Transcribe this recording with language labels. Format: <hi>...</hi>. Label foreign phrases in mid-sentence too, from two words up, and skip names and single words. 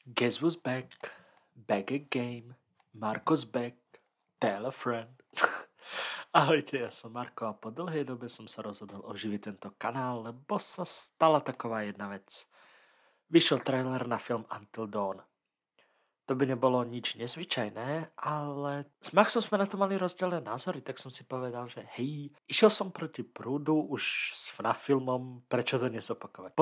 <en>Guess who's back? Back again. Marco's back. Tell a friend.</en> <sk>Ahojte, ja som Marko a po dlhej dobe som sa rozhodol oživiť tento kanál, lebo sa stala taková jedna vec. Vyšiel trailer na film Until Dawn. To by nebolo nič nezvyčajné, ale s Maxom sme na to mali rozdielne názory, tak som si povedal, že hej, išiel som proti prúdu už s FNAF filmom, prečo to nezopakovať?</sk>